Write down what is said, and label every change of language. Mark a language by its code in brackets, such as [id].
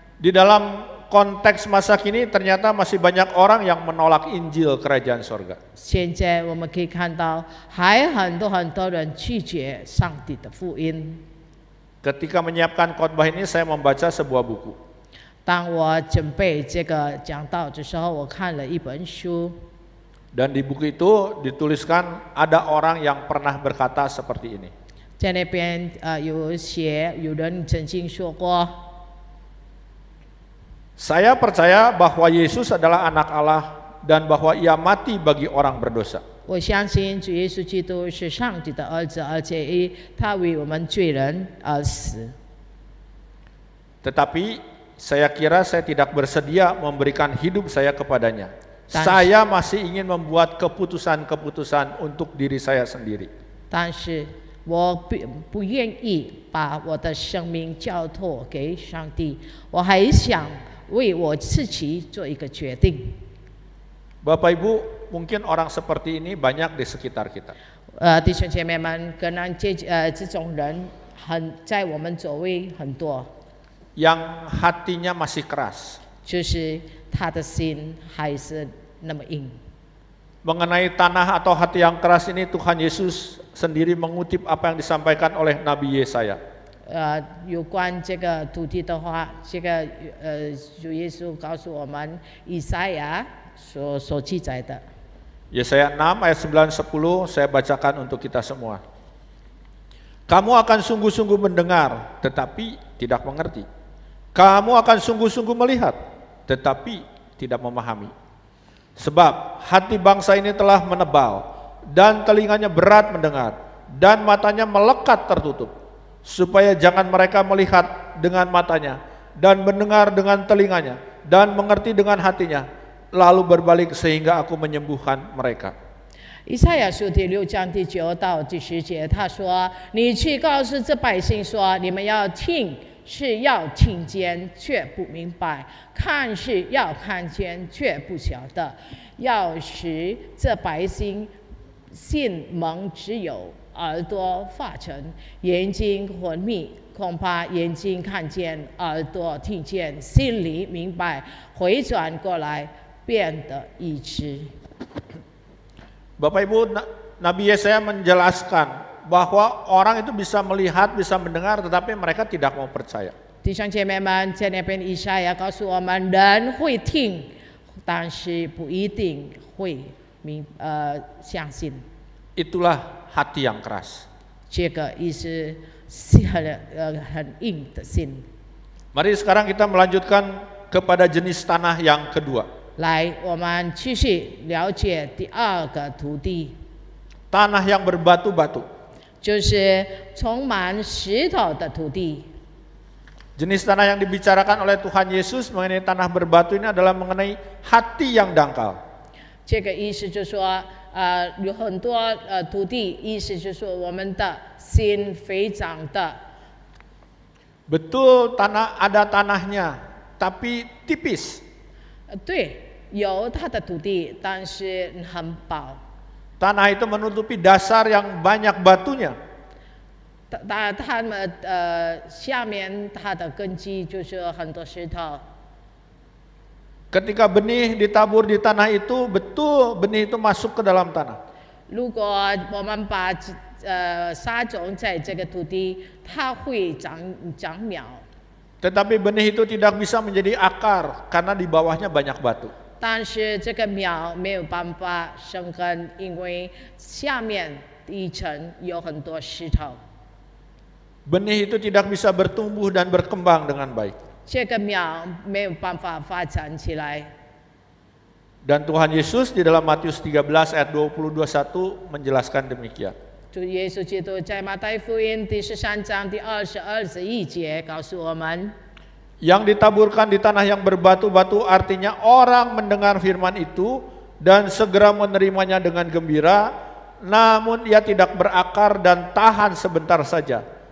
[id] di dalam konteks masa kini ternyata masih banyak orang yang menolak Injil Kerajaan Sorga. [zh] 现在我们可以看到，还很多人拒绝上帝的福音。 [id] Ketika menyiapkan khotbah ini saya membaca sebuah buku. [zh] 当我准备这个讲道的时候，我看了一本书， [id] Dan di buku itu dituliskan ada orang yang pernah berkata seperti ini. [zh] 在那边有人曾经说过， [id] Saya percaya bahwa Yesus adalah anak Allah dan bahwa ia mati bagi orang berdosa. [zh] 我相信主耶稣基督是上帝的儿子，而且他为我们罪人而死。 [id] Tetapi saya kira saya tidak bersedia memberikan hidup saya kepadanya. saya masih ingin membuat keputusan-keputusan untuk diri saya sendiri. [zh] 但是我不愿意把我的生命交托给上帝，我还想为我自己做一个决定。 [id] Bapak Ibu, mungkin orang seperti ini banyak di sekitar kita. [zh] 弟兄姐妹们，可能这种人在我们周围很多， [id] Yang hatinya masih keras. [zh] 就是他的心还是那么硬。 [id] Mengenai tanah atau hati yang keras ini, Tuhan Yesus sendiri mengutip apa yang disampaikan oleh Nabi Yesaya. [zh] 有关这个土地的话，这个主耶稣告诉我们，以赛亚所记载的。 [id] Yesaya 6 ayat 9-10 saya bacakan untuk kita semua. Kamu akan sungguh-sungguh mendengar, tetapi tidak mengerti. Kamu akan sungguh-sungguh melihat, tetapi tidak memahami. Sebab hati bangsa ini telah menebal, dan telinganya berat mendengar, dan matanya melekat tertutup, supaya jangan mereka melihat dengan matanya, dan mendengar dengan telinganya, dan mengerti dengan hatinya, lalu berbalik sehingga aku menyembuhkan mereka. [zh] 以赛亚书第6章第9到第10节，他说：“你去告诉这百姓说，你们要听，是要听见却不明白；看是要看见却不晓得。要使这百姓心蒙只有耳朵发沉，眼睛昏迷。恐怕眼睛看见，耳朵听见，心里明白，回转过来，变得医治。” [id] Bapak Ibu, Nabi Yesaya menjelaskan bahwa orang itu bisa melihat, bisa mendengar, tetapi mereka tidak mau percaya. [zh] 弟兄姐妹们，在那边以赛亚告诉我们，人会听，但是不一定会相信。 [id] Itulah hati yang keras. [zh] 这个意思是很硬的心。 [id] Mari sekarang kita melanjutkan kepada jenis tanah yang kedua. [zh] 来，我们继续了解第二个土地， [id] Tanah yang berbatu-batu. [zh] 就是充满石头的土地。 [id] Jenis tanah yang dibicarakan oleh Tuhan Yesus mengenai tanah berbatu ini adalah mengenai hati yang dangkal. [zh] 这个意思就是说，有很多土地，意思就是说我们的心非常的。 [id] Betul, ada tanahnya, tapi tipis. [zh] 对，有它的土地，但是很薄。 [id] Tanah itu menutupi dasar yang banyak batunya. [zh] 它们下面它的根基就是很多石头。 [id] Ketika benih ditabur di tanah itu, betul benih itu masuk ke dalam tanah. [zh] 如果我们把撒种在这个土地，它会长苗。 [id] Tetapi benih itu tidak bisa menjadi akar karena di bawahnya banyak batu. [zh] 但是这个苗没有办法生根，因为下面一层有很多石头。 [id] Benih itu tidak bisa bertumbuh dan berkembang dengan baik. [zh] 这个苗没有办法发展起来。 [id] Dan Tuhan Yesus di dalam Matius 13 ayat 20-21 menjelaskan demikian. [zh] 主耶稣基督在马太福音第13章第20-21节告诉我们。 [id] Yang ditaburkan di tanah yang berbatu-batu artinya orang mendengar firman itu dan segera menerimanya dengan gembira, namun ia tidak berakar dan tahan sebentar saja.